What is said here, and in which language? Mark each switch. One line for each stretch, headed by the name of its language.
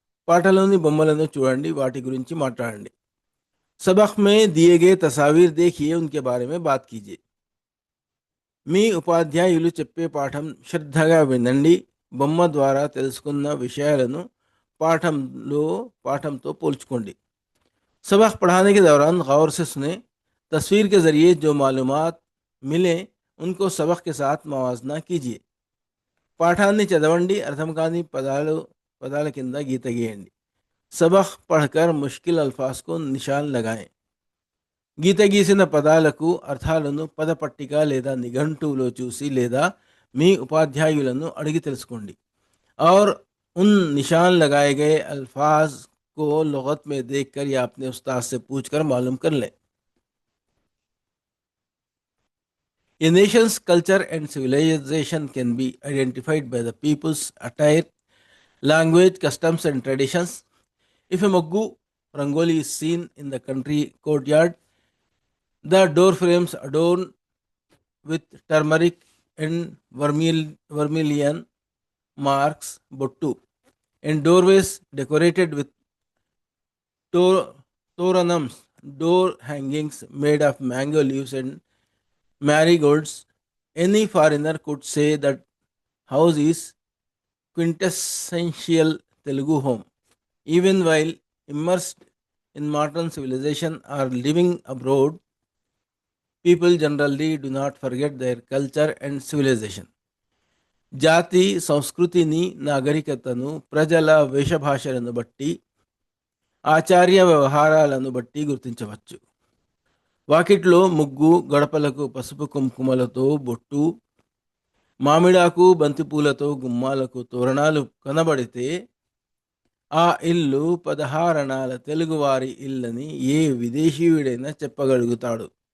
Telugu: పాటలోని బొమ్మలను చూడండి, వాటి గురించి మాట్లాడండి.
Hindi: सबक में दिए गए तस्वीर देखिए, उनके बारे में बात कीजिए.
Telugu: మీ ఉపాధ్యాయులు చెప్పే పాఠం శ్రద్ధగా వినండి. బొమ్మ ద్వారా తెలుసుకున్న విషయాలను పాఠంతో పోల్చుకోండి.
Hindi: सबक पढ़ाने के दौरान गौर से सुने. तस्वीर के ज़रिए जो मालूमात मिले उनको सबक के साथ మవాజనా कीजिए.
Telugu: పాఠాన్ని చదవండి, అర్థం కాని పదాల కింద గీత గీయండి.
Hindi: सबक पढ़कर मुश्किल अल्फाज को निशान लगाएं.
Telugu: గీత గీసిన పదాలకు అర్థాలను పదపట్టిక లేదా నిఘంటువులో చూసి లేదా మీ ఉపాధ్యాయులను అడిగి తెలుసుకోండి.
Hindi: और उन निशान लगाए गए अल्फाज को लुगत में देखकर या अपने उस्ताद से पूछकर मालूम कर लें.
English: A nation's culture and civilization can be identified by the people's attire, language, customs, and traditions. If a Moggu Rangoli is seen in the country courtyard, the door frames adorned with turmeric and vermilion marks bottu, and doorways decorated with to- toranums, door hangings made of mango leaves and marigolds. Any foreigner could say that house is quintessential Telugu home. Even while immersed in modern civilization or living abroad, people generally do not forget their culture and civilization.
Telugu: జాతి సంస్కృతిని నాగరికతను ప్రజల వేషభాషలను బట్టి ఆచార్య వ్యవహారాలను బట్టి గుర్తించవచ్చు. వాకిట్లో ముగ్గు, గడపలకు పసుపు కుంకుమలతో బొట్టు, మామిడాకు బంతిపూలతో గుమ్మాలకు తోరణాలు కనబడితే ఆ ఇల్లు 16 తెలుగువారి ఇల్లని ఏ విదేశీయుడైనా చెప్పగలుగుతాడు.